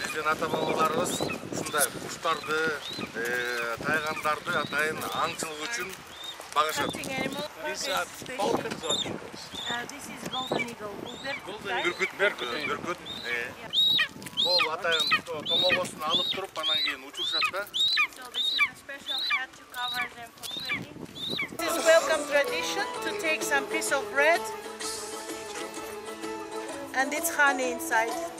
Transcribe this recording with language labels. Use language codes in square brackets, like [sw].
[ky] ата-бабаларыбыз ушундай куштарды, тайгандарды атайын аңчылык үчүн багышат. [en] These are falcons or eagles? This is golden eagle. [ky] Бүркүт. Бул атайын томогосун алып туруп, анан кийин учурушат да. [en] So this is a special hat to cover them for training. This is welcome tradition to take some piece of bread and it's honey inside.